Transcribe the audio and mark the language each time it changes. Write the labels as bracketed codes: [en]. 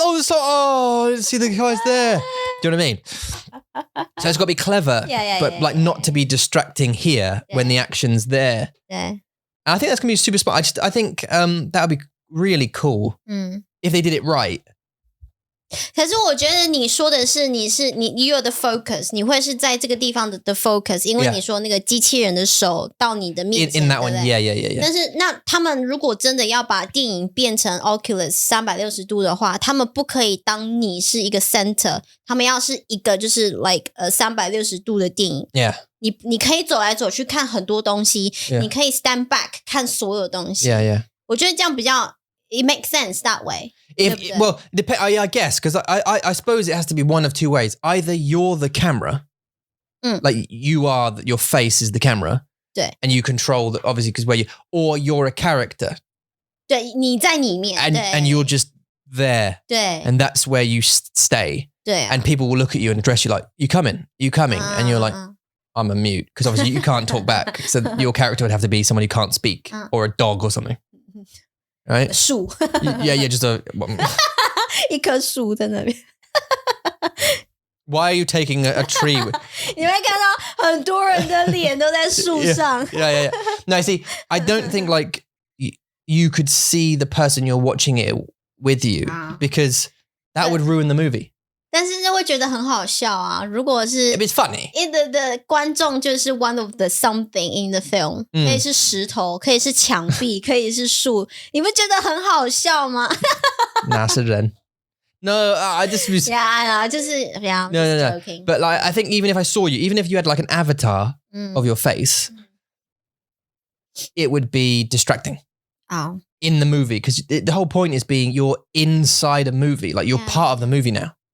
[en] I didn't see the guys there. Do you know what I mean? So it's got to be clever, but like not to be distracting here when the action's there. And I think that's gonna be super smart. I think that would be really cool if they did it right. [zh] 可是我觉得你说的是你有的 focus， 你会是在这个地方的 focus， 因为你说那个机器人的手到你的面前 [en] in that one, yeah. [zh] 但是那他们如果真的要把电影变成 Oculus 360度的话，他们不可以当你是一个 center， 他们要是一个就是 like 360度的电影。 [en] Yeah. [zh] 你可以走来走去看很多东西，你可以 [en] stand back [zh] 看所有东西。 [en] Yeah. [zh] 我觉得这样比较 [en] it makes sense that way. Well, I guess, because I suppose it has to be one of two ways. Either you're the camera, like your face is the camera, [zh] 对 [en] and you control the, obviously because or you're a character. [zh] 对，你在里面 [en] and you're just there. [zh] 对 [en] And that's where you stay. [zh] 对 [en] And people will look at you and address you like, you coming? And you're like, I'm a mute, because obviously you can't talk back. So your character would have to be someone who can't speak, or a dog or something. Right? [zh] 树 [en] Yeah, just a [zh] 一棵树在那边 [en] Why are you taking a tree? [zh] 你会看到很多人的脸都在树上 [en] Yeah. No, see, I don't think like you could see the person you're watching it with you, because that would ruin the movie. [zh] 但是就会觉得很好笑啊。如果是 [en] It's funny. [zh] 的观众就是 [en] one of the something in the film， [zh] 可以是石头，可以是墙壁，可以是树，你不觉得很好笑吗？哪是人 [en] No, I just was. Yeah, I know. [zh] 就是 [en] yeah. No. But like, I think even if I saw you, even if you had like an avatar of your face, it would be distracting. Oh. In the movie, because the whole point is being you're inside a movie, like you're part of the movie now.